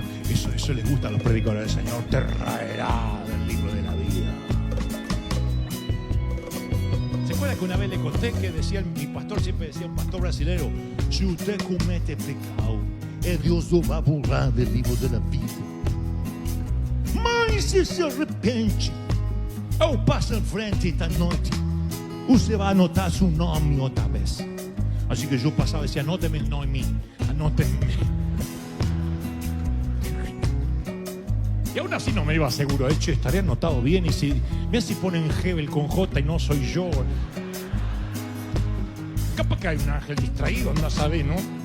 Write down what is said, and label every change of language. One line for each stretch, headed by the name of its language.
Spanish: Eso les gusta a los predicadores. El Señor te raerá del libro de la vida. ¿Se acuerda que una vez le conté que decía, mi pastor siempre decía, un pastor brasileño: si usted comete pecado, Dios lo va a borrar del libro de la vida.
Portuguese: Mas se se arrepende, eu passo em frente esta noite, você vai anotar seu nome outra vez.
Spanish: Así que yo pasaba y decía: anóteme el no en mí, anóteme. Y aún así no me iba seguro. De hecho, estaré anotado bien. Y si mira, si ponen Hebel con J y no soy yo. Capaz que hay un ángel distraído, no sabe, ¿no?